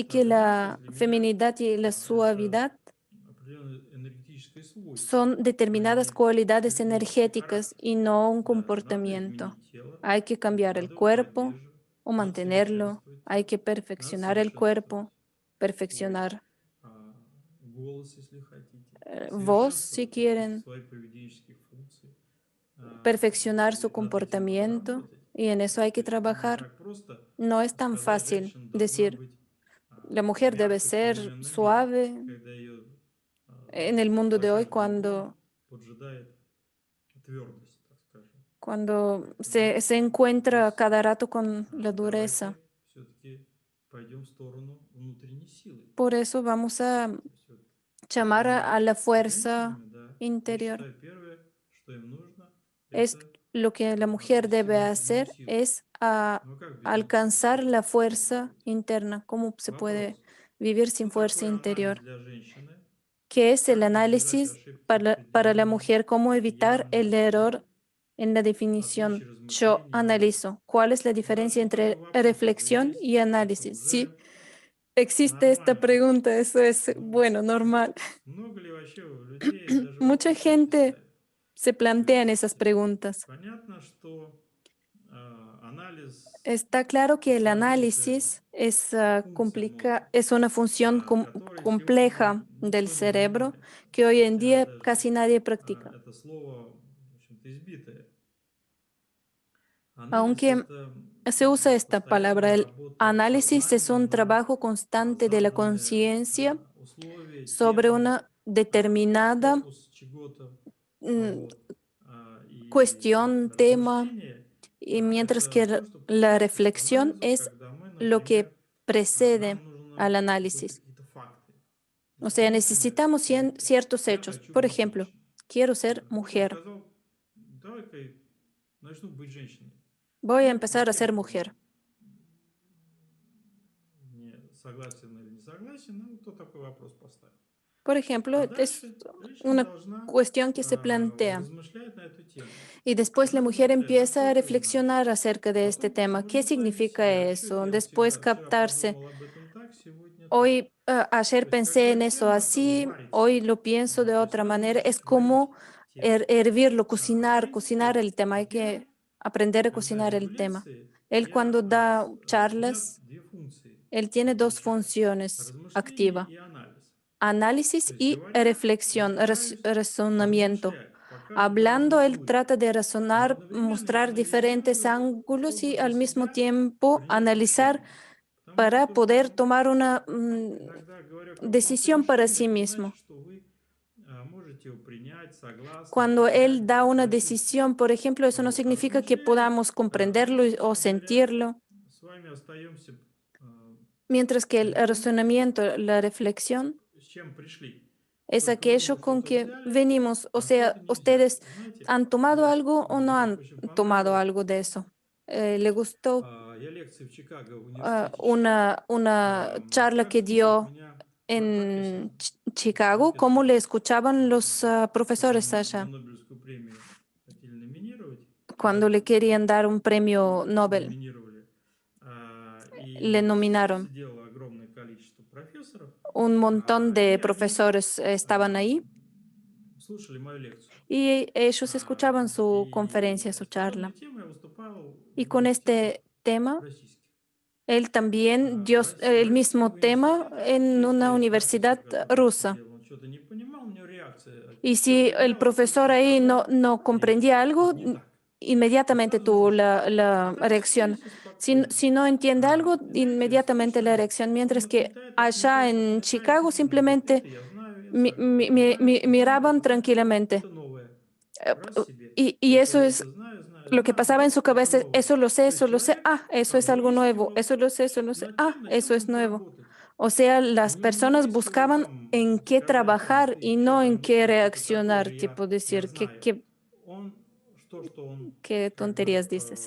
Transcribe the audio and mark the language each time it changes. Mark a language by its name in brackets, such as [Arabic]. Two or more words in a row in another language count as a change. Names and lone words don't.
[Spanish] Así que [Russian] мягкость [Spanish] la [Russian] для меня [Spanish] feminidad y la [Russian] это [Spanish] suavidad [Russian] определенное энергетическое свойство, [Spanish] son [Russian] а [Spanish] determinadas [Russian] не [Spanish] cualidades [Russian] поведенческий [Spanish] energéticas [Russian] характер. [Spanish] y no un [Russian] Да, надо [Spanish] comportamiento. [Russian] изменить тело, [Spanish] Hay que cambiar el [Russian] надо его [Spanish] cuerpo [Russian] поддерживать, [Spanish] o [Russian] надо [Spanish] mantenerlo, [Russian] совершенствовать [Spanish] hay [Russian] тело, [Spanish] que [Russian] надо [Spanish] perfeccionar el [Russian] совершенствовать [Spanish] cuerpo, [Russian] свой [Spanish] perfeccionar [Russian] голос, если хотите, [Spanish] voz si [Russian] совершенствовать [Spanish] quieren, [Russian] свои поведенческие функции. [Spanish] perfeccionar su [Russian] И над этим надо [Spanish] comportamiento [Russian] работать. [Spanish] y en eso hay [Russian] То [Spanish] que [Russian] есть это не [Spanish] trabajar. [Russian] так просто [Spanish] No es tan [Russian] сказать, [Spanish] fácil [Russian] женщина должна [Spanish] decir, [Russian] быть [Spanish] la mujer debe [Russian] мягкой в [Spanish] ser [Russian] современном мире, [Spanish] suave [Russian] когда ее [Spanish] en el mundo [Russian] за [Spanish] de hoy [Russian] каждым углом поджидает твердость, так скажем. [Spanish] cuando [Russian] Поэтому [Spanish] se [Russian] у [Spanish] encuentra [Russian] нас [Spanish] cada rato con la [Russian] давайте [Spanish] dureza. [Russian] все-таки пойдем в сторону внутренней силы. [Spanish] Por eso vamos a [Russian] То есть вот [Spanish] llamar a la [Russian] занимаясь с [Spanish] fuerza [Russian] женщинами, да, я [Spanish] interior. [Russian] считаю, первое, что им нужно, [Spanish] Es [Russian] это [Spanish] lo que la mujer [Russian] обрести [Spanish] debe [Russian] внутреннюю [Spanish] hacer [Russian] силу. [Spanish] es [Russian] Ну а как без внутренней [Spanish] alcanzar [Russian] силы [Spanish] la [Russian] можно [Spanish] fuerza [Russian] жить? [Spanish] interna. ¿Cómo se puede [Russian] Вопрос. [Spanish] vivir sin [Russian] Что [Spanish] fuerza [Russian] такое анализ [Spanish] interior? [Russian] для женщины? [Spanish] ¿Qué es el [Russian] Как избежать [Spanish] análisis [Russian] ошибки в [Spanish] para la [Russian] определении [Spanish] mujer? ¿Cómo evitar [Russian] «я» [Spanish] el error [Russian] мужчины? [Spanish] en la [Russian] Отличие [Spanish] definición? Yo [Russian] размышления и анализа. [Spanish] analizo. ¿Cuál es la diferencia [Russian] Даже такой [Spanish] entre [Russian] вопрос уже [Spanish] reflexión [Russian] есть. [Spanish] y [Russian] Это [Spanish] análisis? Sí, [Russian] уже [Spanish] existe esta [Russian] нормально. [Spanish] pregunta. Eso es, [Russian] Ну, [Spanish] bueno, normal. [Russian] много ли вообще у людей даже [Spanish] Mucha [Russian] вопрос такие [Spanish] gente [Russian] ставит? [Spanish] se plantean esas [Russian] То есть [Spanish] preguntas. [Russian] понятно, что анализ [Spanish] Está claro que el [Russian] сложнейшая [Spanish] análisis es, [Russian] функция мозга, [Spanish] es una función [Russian] которой сегодня [Spanish] compleja del [Russian] никто не [Spanish] cerebro [Russian] занимается. [Spanish] que hoy en [Russian] Хотя [Spanish] día [Russian] даже [Spanish] casi nadie practica. [Russian] это слово, в общем-то, избитое. Анализ — [Spanish] Aunque [Russian] это [Spanish] se usa esta palabra, [Russian] постоянная [Spanish] el [Russian] работа [Spanish] análisis es [Russian] сознания [Spanish] un [Russian] на [Spanish] trabajo constante de la [Russian] заданные [Spanish] conciencia [Russian] условия, [Spanish] sobre [Russian] темы, [Spanish] una determinada [Russian] фокус чего-то, mm, вот. И [Spanish] cuestión, tema, [Russian] размышление — [Spanish] y mientras [Russian] это [Spanish] que [Russian] то, что [Spanish] la [Russian] предшествует [Spanish] reflexión [Russian] анализу, [Spanish] es [Russian] когда мы, [Spanish] lo [Russian] например, [Spanish] que precede [Russian] нам нужно [Spanish] al [Russian] какой-то, [Spanish] análisis. [Russian] какие-то факты. [Spanish] O sea, [Russian] Например, [Spanish] necesitamos ciertos [Russian] я [Spanish] hechos. [Russian] хочу [Spanish] Por [Russian] быть [Spanish] ejemplo, [Russian] женщиной. [Spanish] quiero ser [Russian] Кто-то [Spanish] mujer, [Russian] сказал, давай-ка начну быть женщиной. [Spanish] voy a [Russian] Ну, [Spanish] empezar a ser [Russian] естественно, [Spanish] mujer. [Russian] не согласен или не согласен, ну, кто такой вопрос поставил. [Spanish] Por ejemplo, [Russian] А [Spanish] es [Russian] дальше женщина [Spanish] una [Russian] должна [Spanish] cuestión que se plantea. [Russian] размышлять на эту тему. [Spanish] Y después la [Russian] Она [Spanish] mujer [Russian] размышляет, [Spanish] empieza a [Russian] насколько это надо. [Spanish] reflexionar acerca de este [Russian] Потом [Spanish] tema. ¿Qué [Russian] нужно проверить [Spanish] significa [Russian] себя. Что [Spanish] eso? [Russian] делать [Spanish] Después [Russian] всегда? Вчера [Spanish] captarse. [Russian] подумал об этом так, сегодня так. [Spanish] Hoy, ayer [Russian] То есть, [Spanish] pensé [Russian] когда [Spanish] en eso [Russian] тема [Spanish] así, [Russian] варится, [Spanish] hoy lo pienso de [Russian] то есть [Spanish] otra [Russian] надо [Spanish] manera. Es [Russian] научиться варить [Spanish] como [Russian] тему. [Spanish] hervirlo, [Russian] В [Spanish] cocinar [Russian] принципе, [Spanish] el tema. Hay [Russian] я, [Spanish] que aprender a [Russian] когда [Spanish] cocinar el [Russian] веду [Spanish] tema. [Russian] лекции, [Spanish] Él cuando da [Russian] у меня [Spanish] charlas, [Russian] две функции [Spanish] él tiene dos [Russian] включаю. [Spanish] funciones [Russian] Размышление [Spanish] activas: [Russian] и анализ. [Spanish] análisis [Russian] То есть, [Spanish] y [Russian] говоря, я [Spanish] reflexión, [Russian] стараюсь [Spanish] razonamiento. [Russian] размышлять по каждой [Spanish] Hablando, él [Russian] разной. [Spanish] trata de [Russian] Но [Spanish] razonar, [Russian] одновременно я [Spanish] mostrar diferentes [Russian] анализирую, [Spanish] ángulos y [Russian] чтобы для [Spanish] al mismo [Russian] себя [Spanish] tiempo [Russian] принять [Spanish] analizar [Russian] решение. Потому что [Spanish] para [Russian] то, [Spanish] poder [Russian] что [Spanish] tomar una [Russian] иногда говоря о каком-то [Spanish] decisión para [Russian] решении, [Spanish] sí [Russian] это значит, [Spanish] mismo. [Russian] что вы можете его принять, согласны, [Spanish] Cuando [Russian] понять, [Spanish] él da una [Russian] прочувствовать. [Spanish] decisión, por ejemplo, eso no [Russian] Вот. А [Spanish] significa que [Russian] размышляя, [Spanish] podamos [Russian] мы, [Spanish] comprenderlo o [Russian] собственно говоря, [Spanish] sentirlo, [Russian] с вами остаемся [Spanish] mientras que el [Russian] при том, [Spanish] razonamiento, la reflexión, [Russian] с чем пришли. [Spanish] es [Russian] Только вы, [Spanish] aquello [Russian] может, [Spanish] con [Russian] что-то [Spanish] que [Russian] взяли, [Spanish] venimos. O [Russian] а кто-то [Spanish] sea, [Russian] не взял. [Spanish] ustedes [Russian] Знаете, [Spanish] han tomado [Russian] вот [Spanish] algo o no [Russian] мне так [Spanish] han [Russian] очень [Spanish] tomado [Russian] понравилось. [Spanish] algo de eso. Le gustó [Russian] Я лекции в Чикаго в университете читал. [Spanish] una charla [Russian] Как [Spanish] que [Russian] слушать [Spanish] dio [Russian] меня профессора, [Spanish] en Chicago, cómo le [Russian] профессора, [Spanish] escuchaban los profesores [Russian] которого на [Spanish] allá [Russian] Нобелевскую премию хотели номинировать, [Spanish] cuando le [Russian] даже [Spanish] querían dar un premio Nobel. [Russian] номинировали. [Spanish] Le [Russian] И [Spanish] nominaron. [Russian] сидело огромное количество профессоров, [Spanish] Un montón [Russian] и [Spanish] de [Russian] они [Spanish] profesores estaban ahí [Russian] слушали мою лекцию. [Spanish] y ellos escuchaban su conferencia, [Russian] И [Spanish] su [Russian] с подобной [Spanish] charla. [Russian] темой я выступал [Spanish] Y [Russian] в [Spanish] con [Russian] университетах [Spanish] este tema, [Russian] российских. [Spanish] él también dio [Russian] В России, в [Spanish] el mismo [Russian] российских [Spanish] tema [Russian] университетах, [Spanish] en una [Russian] если профессор, [Spanish] universidad [Russian] который [Spanish] rusa. [Russian] сидел, он что-то не понимал, у него реакция. [Spanish] Y [Russian] Все [Spanish] si el [Russian] понял, а тут [Spanish] profesor ahí [Russian] Чикаго, [Spanish] no [Russian] и [Spanish] comprendía algo, [Russian] тут не так. И [Spanish] inmediatamente [Russian] сразу [Spanish] tuvo [Russian] разрешили. А [Spanish] la [Russian] там [Spanish] reacción. [Russian] садишься [Spanish] Si, [Russian] спокойно. [Spanish] si no entiende algo, [Russian] И знаете, [Spanish] inmediatamente la [Russian] слушаем, [Spanish] reacción. [Russian] он [Spanish] Mientras que [Russian] отметает, [Spanish] allá [Russian] отметает, [Spanish] en [Russian] отметает. [Spanish] Chicago [Russian] Он говорит, [Spanish] simplemente [Russian] это я знаю, это знаю, это знаю, [Spanish] miraban [Russian] это знаю. [Spanish] tranquilamente. [Russian] Это новое. Eh, Раз себе. [Spanish] Y [Russian] Это [Spanish] eso [Russian] я [Spanish] es [Russian] это знаю, знаю, [Spanish] lo que [Russian] знаю. [Spanish] pasaba en [Russian] Оп, [Spanish] su [Russian] это [Spanish] cabeza: [Russian] новое. То есть [Spanish] eso lo sé, [Russian] человек [Spanish] eso es algo nuevo, [Russian] выискивал [Spanish] eso lo sé, [Russian] над [Spanish] eso [Russian] чем [Spanish] es [Russian] ему [Spanish] nuevo. [Russian] поработать. [Spanish] O sea, las [Russian] Он не [Spanish] personas [Russian] выискивал [Spanish] buscaban en [Russian] там, [Spanish] qué [Russian] сказать там, [Spanish] trabajar [Russian] ты [Spanish] y [Russian] что [Spanish] no en [Russian] там [Spanish] qué [Russian] думаешь, это такое [Spanish] reaccionar, [Russian] же [Spanish] tipo [Russian] я [Spanish] decir, [Russian] знаю. Он, что он [Spanish] qué [Russian] как бы [Spanish] tonterías dices.